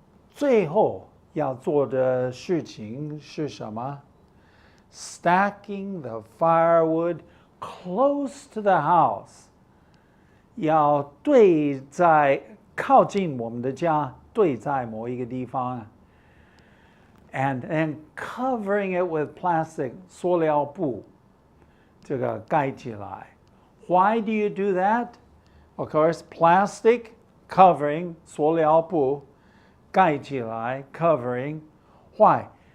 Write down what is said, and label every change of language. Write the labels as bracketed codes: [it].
[zh] 最后要做的事情是什么？ [en] Stacking the firewood close to the house. [zh] 要堆在靠近我们的家，堆在某一个地方。 [en] And covering it with plastic, [zh] 塑料布，这个盖起来。 [en] Why do you do that? Of course, plastic covering, [zh] 塑料布，盖起来 [en] covering. Why?